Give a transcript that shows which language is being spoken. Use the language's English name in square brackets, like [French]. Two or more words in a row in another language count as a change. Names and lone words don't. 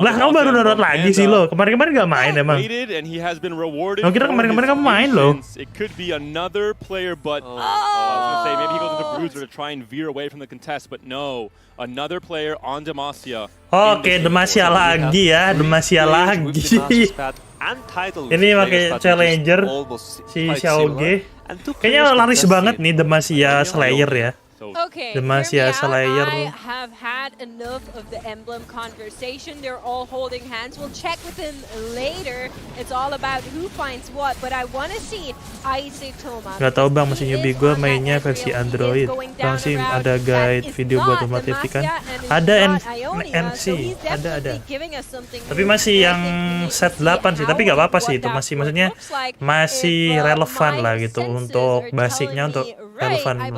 [Indonesian] Lah kamu baru download lagi sih lo. Kemarin-kemarin gak main emang. Oh kira kemarin-kemarin kamu main lo. Oke, Demacia lagi ya. Demacia lagi. Ini pakai challenger si Xiaoge. Kayaknya laris banget nih Demacia Slayer ya. [English] Okay, Demacia Slayer. I have had enough of the emblem conversation. They're all holding hands. We'll check with them later. It's all about who finds what. But I want to see Isaac Thomas. [Indonesian] Gak tau bang, masih newbie gue mainnya versi Android. Bang sih ada [English] guide video [Indonesian] buat umat TFT kan? Ada NC, ada. Tapi masih yang set 8 sih. Tapi gak apa-apa sih itu masih maksudnya masih relevan lah gitu untuk basicnya untuk relevan lah.